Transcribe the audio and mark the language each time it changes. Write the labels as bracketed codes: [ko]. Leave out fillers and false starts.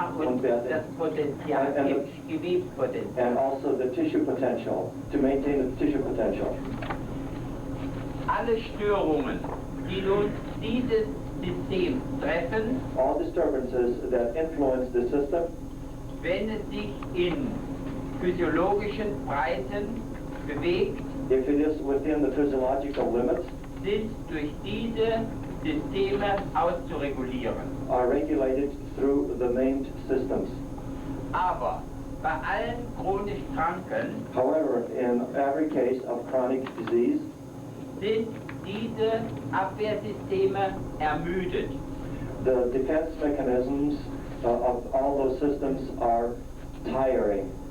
[de] und das Potential, Gewebspotenzial. [en] and also the tissue potential, to maintain the tissue potential. [de] Alle Störungen, die nun dieses System treffen, [en] All disturbances that influence the system, [de] wenn es sich in physiologischen Breiten bewegt, [en] if it is within the physiological limits, [de] sind durch diese Systeme auszuregulieren. [en] are regulated through the named systems. [de] Aber bei allen chronisch Kranken [en] However, in every case of chronic disease, [de] sind diese Abwehrsysteme ermüdet. [en] the defense mechanisms of all those systems are tiring.